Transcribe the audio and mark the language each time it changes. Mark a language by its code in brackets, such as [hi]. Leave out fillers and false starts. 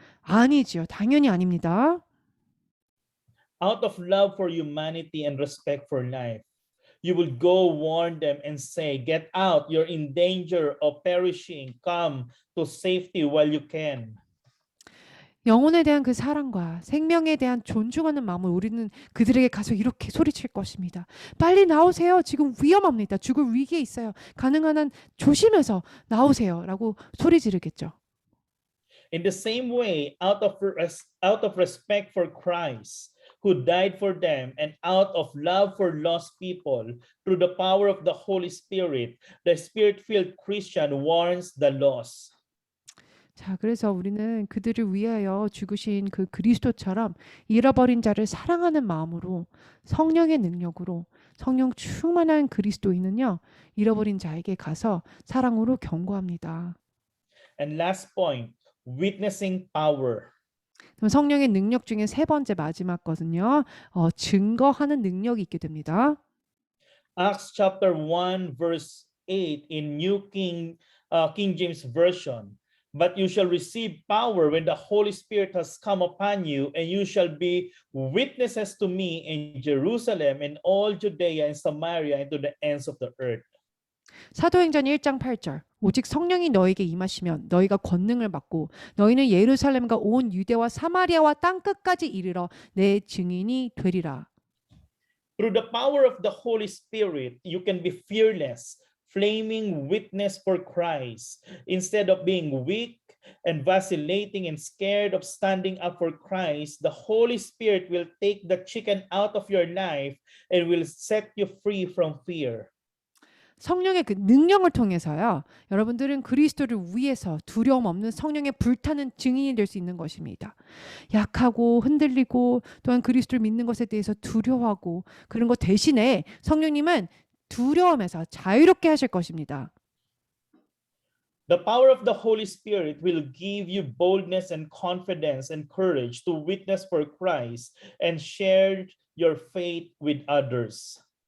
[ko] 아니지요. 당연히 아닙니다. [en] Out of love for humanity and respect for life, you will go warn them and say, get out, you're in danger of perishing. Come to safety while you can. [ko] 영혼에 대한 그 사랑과 생명에 대한 존중하는 마음을 우리는 그들에게 가서 이렇게 소리칠 것입니다. 빨리 나오세요. 지금 위험합니다. 죽을 위기에 있어요. 가능한 한 조심해서 나오세요. 라고 소리 지르겠죠. [en] In the same way, out of respect for Christ, who died for them, and out of love for lost people, through the power of the Holy Spirit, the Spirit-filled Christian warns the lost. [ko] 자, 그래서 우리는 그들을 위하여 죽으신 그 그리스도처럼 잃어버린 자를 사랑하는 마음으로 성령의 능력으로 성령 충만한 그리스도인은요, 잃어버린 자에게 가서 사랑으로 경고합니다. [en] And last point, witnessing power. [ko] 그럼 성령의 능력 중에 세 번째 마지막 것은요, 증거하는 능력이 있게 됩니다. [en] Acts chapter 1 verse 8 in New King King James Version. But you shall receive power when the Holy Spirit has come upon you, and you shall be witnesses to me in Jerusalem and all Judea and Samaria and to the ends of the earth. [ko] 사도행전 1장 8절 오직 성령이 너에게 임하시면 너희가 권능을 받고 너희는 예루살렘과 온 유대와 사마리아와 땅 끝까지 이르러 내 증인이 되리라. [en] Through the power of the Holy Spirit, you can be fearless, flaming witness for Christ. Instead of being weak and vacillating and scared of standing up for Christ, the Holy Spirit will take the chicken out of your life and will set you free from fear. [ko] 성령의 그 능력을 통해서요. 여러분들은 그리스도를 위해서 두려움 없는 성령의 불타는 증인이 될 수 있는 것입니다. 약하고 흔들리고 또한 그리스도를 믿는 것에 대해서 두려워하고 그런 것 대신에 성령님은 두려움에서 자유롭게 하실 것입니다. [en] The power of the Holy Spirit will give you boldness and confidence and courage to witness for Christ and share your faith with others.